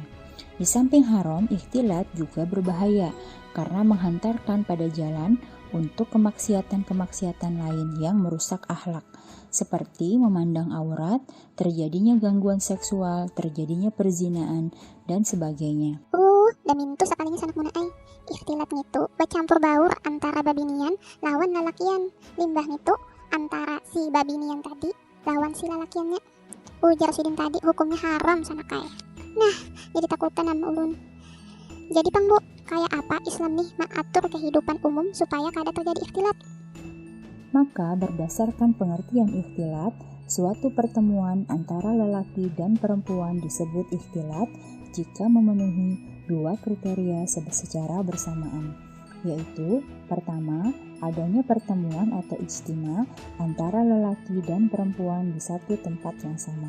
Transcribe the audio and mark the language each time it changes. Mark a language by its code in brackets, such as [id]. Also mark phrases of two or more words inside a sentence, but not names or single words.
[id] Di samping haram, ikhtilat juga berbahaya karena menghantarkan pada jalan untuk kemaksiatan-kemaksiatan lain yang merusak akhlak, seperti memandang aurat, terjadinya gangguan seksual, terjadinya perzinaan, dan sebagainya. [bjn] Damintu sekalinya sanak muna ai. Ikhtilat itu bercampur baur antara babinian lawan lalakian. Limbah itu antara si babinian tadi lawan si lalakiannya. Ujar Sidin tadi hukumnya haram sanakai. Nah, jadi takutan sama ulun. Jadi Pang Bu, kayak apa Islam nih mengatur kehidupan umum supaya kada terjadi ikhtilat? [id] Maka berdasarkan pengertian ikhtilat, suatu pertemuan antara lelaki dan perempuan disebut ikhtilat jika memenuhi dua kriteria secara bersamaan, yaitu pertama, adanya pertemuan atau ijtima antara lelaki dan perempuan di satu tempat yang sama.